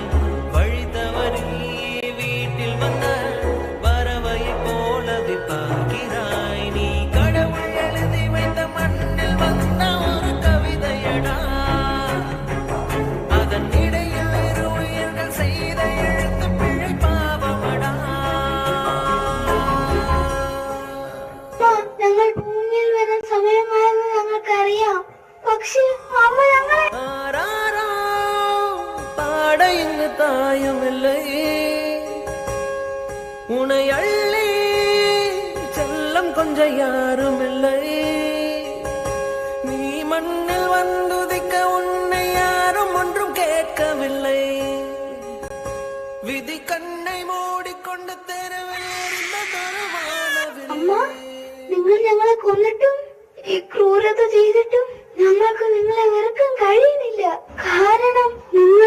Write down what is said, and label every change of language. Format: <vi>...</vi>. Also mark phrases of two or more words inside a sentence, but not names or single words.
<ta>வழி தவறி வீட்டில் வந்த பறவையை போலவே பார்க்கிறாய். நீ கடவுள் எழுதி வைத்த மண்ணில் வந்த ஒரு கவிதையடா. அதன் இடையில் இரு உயிர்கள் செய்த எழுத்து பிழை பாவமடா.</ta> <ml>അമ്മ, ഞങ്ങൾ ഭൂമിയിൽ വരാൻ സമയമായെന്ന് ഞങ്ങൾക്കറിയാം. പക്ഷേ അമ്മ ഞങ്ങളെ</ml> <ta>ஆராரோ பாட இங்கு தாயும் இல்லை. உன்னை அள்ளி செல்லம் கொஞ்சம் யாரும் இல்லை. நீ மண்ணில் வந்துதிக்க உன்னை யாரும் ஒன்றும் கேட்கவில்லை. விதி கண்ணை மூடிக்கொண்டு தெருவில் எரிந்ததொரு വാനവില്லை.</ta> <ml>അമ്മ, നിങ്ങൾ ഞങ്ങളെ കൊന്നിട്ടും ഈ ക്രൂരത ചെയ്തിട്ടും ഞങ്ങൾക്ക് നിങ്ങളെ വെറുക്കാൻ കഴിയുന്നില്ല. കാരണം</ml>